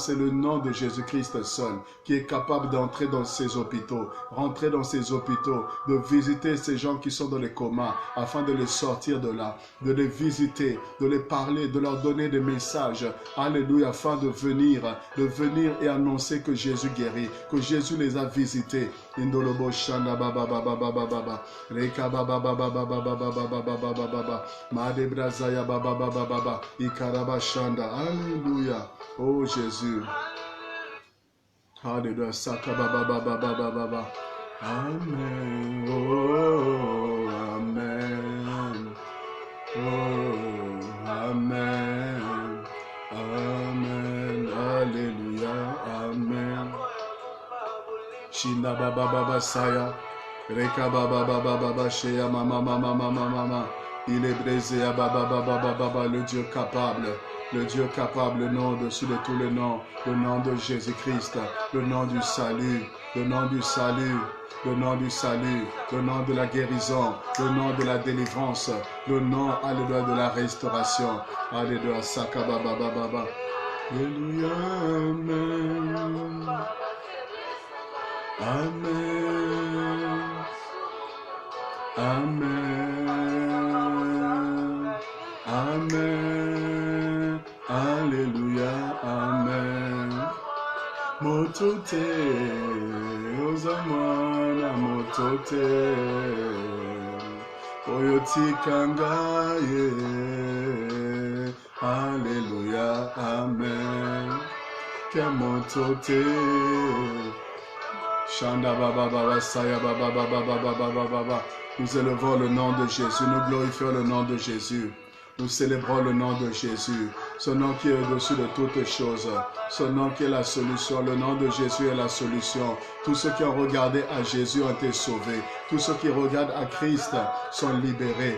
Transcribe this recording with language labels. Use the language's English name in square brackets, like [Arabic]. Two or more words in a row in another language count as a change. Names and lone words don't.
[French] C'est le nom de Jésus-Christ seul qui est capable d'entrer dans ces hôpitaux, rentrer dans ces hôpitaux, de visiter ces gens qui sont dans les comas afin de les sortir de là, de les visiter, de les parler, de leur donner des messages. Alléluia, afin de venir et annoncer que Jésus guérit, que Jésus les a visités. Indolobo shanda baba baba baba baba reka baba baba baba baba baba baba baba made brazaya baba baba baba ikaraba shanda. Alléluia. Oh Jésus. Alléluia. Saka baba baba baba baba. Amen. Oh amen. Oh amen. Amen. Alléluia. Amen. Shinda baba baba saya. Reka baba baba baba sheya mama mama mama mama. Il est brisé à baba baba baba baba, le Dieu capable. Le Dieu capable, le nom au-dessus de tous les noms, le nom de Jésus-Christ, le nom du salut, le nom du salut, le nom du salut, le nom de la guérison, le nom de la délivrance, le nom, alléluia, de la restauration. Alléluia, Sakaba Baba Baba. Alléluia, Amen. Amen. Amen. Amen. Alléluia, Amen. Motote, Ozamana motote, Oyoti kangaye. Alléluia, Amen. Kamotote, Shanda Baba Baba Saya Baba Baba Baba Baba Baba. Nous élevons le nom de Jésus, nous glorifions le nom de Jésus. Nous célébrons le nom de Jésus, ce nom qui est au-dessus de toutes choses, ce nom qui est la solution. Le nom de Jésus est la solution. Tous ceux qui ont regardé à Jésus ont été sauvés. Tous ceux qui regardent à Christ sont libérés.